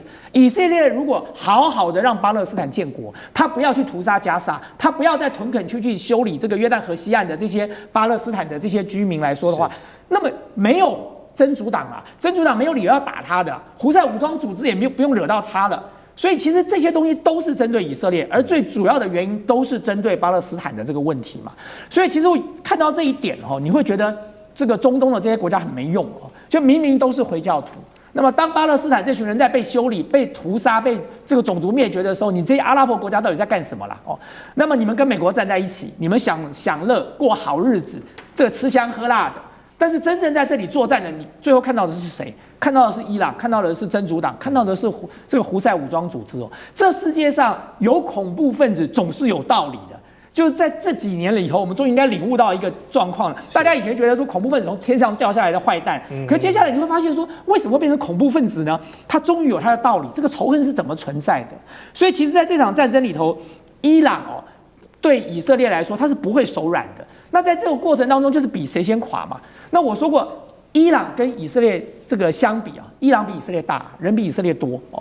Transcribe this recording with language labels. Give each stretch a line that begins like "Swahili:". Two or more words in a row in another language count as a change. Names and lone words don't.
Chinese: 以色列如果好好的讓巴勒斯坦建國，他不要去屠殺加沙，他不要在屯墾區去修理這個約旦河西岸的這些巴勒斯坦的這些居民來說的話，那麼沒有真主黨啊，真主黨沒有理由要打他的，胡塞武裝組織也不用惹到他的，所以其實這些東西都是針對以色列，而最主要的原因都是針對巴勒斯坦的這個問題嘛。所以其實我看到這一點哦，你會覺得這個中東的這些國家很沒用哦，就明明都是回教徒，那麼當巴勒斯坦這群人在被修理、被屠殺、被這個種族滅絕的時候，你這些阿拉伯國家到底在幹什麼啦？哦，那麼你們跟美國站在一起，你們享樂過好日子，這吃香喝辣的。但是真正在這裡作戰的，你最後看到的是誰？看到的是伊朗，看到的是真主黨，看到的是這個胡塞武裝組織哦。這世界上有恐怖分子總是有道理的，就是在這幾年裡頭，我們終於應該領悟到一個狀況了。大家以前覺得說恐怖分子從天上掉下來的壞蛋，可是接下來你會發現說，為什麼會變成恐怖分子呢？它終於有它的道理，這個仇恨是怎麼存在的？所以其實在這場戰爭裡頭，伊朗哦，對以色列來說，它是不會手軟的。那在這個過程當中，就是比誰先垮嘛。那我說過， 伊朗跟以色列這個相比啊，伊朗比以色列大，人比以色列多哦。